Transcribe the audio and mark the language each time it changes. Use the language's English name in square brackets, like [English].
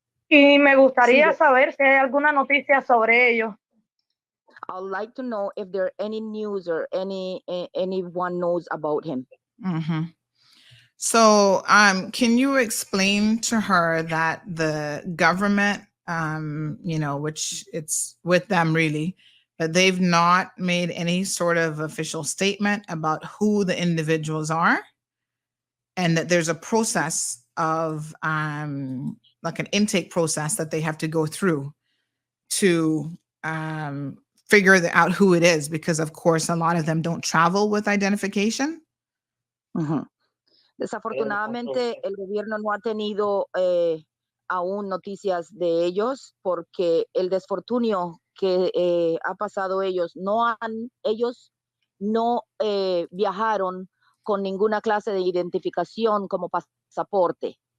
[Spanish] Y me gustaría saber si hay alguna noticia sobre ellos. [English] I'd like to know if there are any news or anyone knows about him. So, can you explain to her that the government, which it's with them really, but they've not made any sort of official statement about who the individuals are, and that there's a process of like an intake process that they have to go through to figure out who it is, because of course a lot of them don't travel with identification. [Spanish] Desafortunadamente el gobierno no ha tenido aún noticias de ellos porque el desfortunio que ha pasado ellos no viajaron con ninguna clase de identificación como pasaporte.